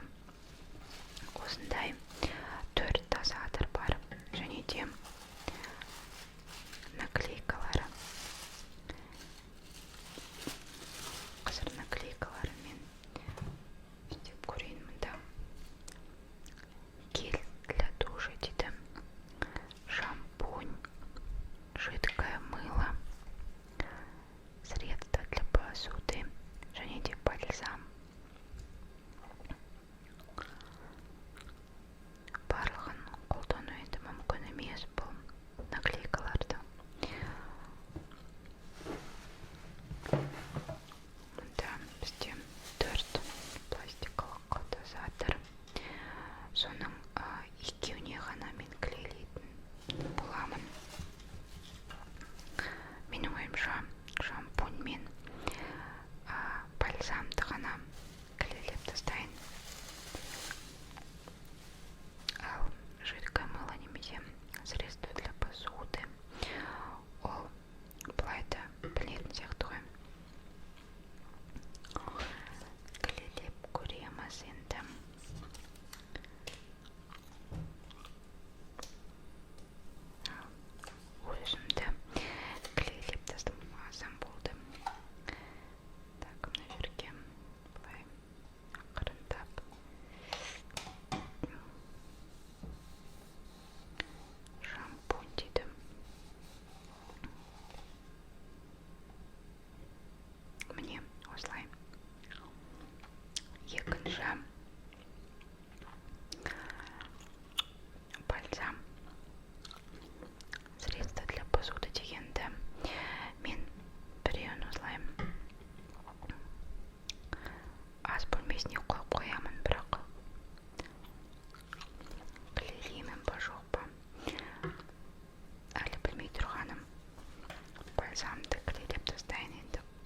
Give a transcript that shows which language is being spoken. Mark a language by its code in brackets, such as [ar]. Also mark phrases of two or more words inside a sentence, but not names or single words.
[kk] Осындай 4 дозатор бар, және де наклейкалары. Қазір наклейкаларымен істеп көрейін. [ru] Мында гель для душа дейді, шампунь, жидкое мыло, средство для посуды, [kk] және де бальзам. Барлығын қолдану енді мүмкін емес бұл наклейкаларды. Мұнда бізде 4 пластикалық дозатор. Соның екеуіне ғана мен клейлейтін боламын. Менің ойымша шампунь мен бальзамды ғана клейлеп тастайын. [ru] Ал жидкое мыло немесе средство для посуды, [kk] ол былай да білетін сияқты ғой. Клейлеп көреміз енді. Өзімді клейлеп тастамасам болды. Так, мына жерге былай ақырындап шампунь дейді. Міне осылай. Екінші бальзам, [ru] средство для посуды [kk] дегенді мен біреуін осылай ас бөлмесіне қойып қоямын, бірақ клейлеймін ба жоқ па әлі білмей тұрғаным. Бальзамды клейлеп тастайын енді.